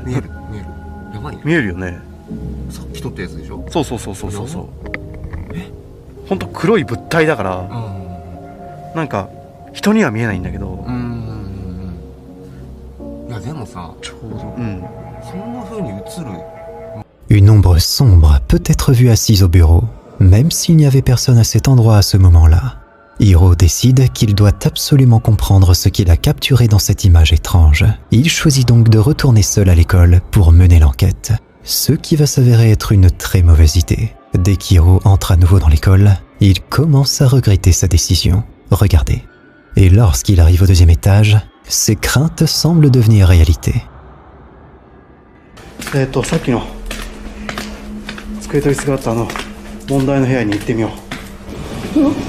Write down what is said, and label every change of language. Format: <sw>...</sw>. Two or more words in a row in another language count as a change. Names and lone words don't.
<ja>見える。やばいね。見えるよね。さっき撮ったやつでしょ。そう。ほんと黒い物体だから、なんか人には見えないんだけど。いやでもさ、ちょうど、そんな風に映る。</ja> <fr>Une ombre sombre peut être vue assise au bureau, même s'il n'y avait personne à cet endroit à ce moment-là. Hiro décide qu'il doit absolument comprendre ce qu'il a capturé dans cette image étrange. Il choisit donc de retourner seul à l'école pour mener l'enquête, ce qui va s'avérer être une très mauvaise idée. Dès qu'Hiro entre à nouveau dans l'école, il commence à regretter sa décision. Regardez. Et lorsqu'il arrive au deuxième étage, ses craintes semblent devenir réalité.</fr> <ja>さっきの机と椅子があった問題の部屋に行ってみよう。</ja>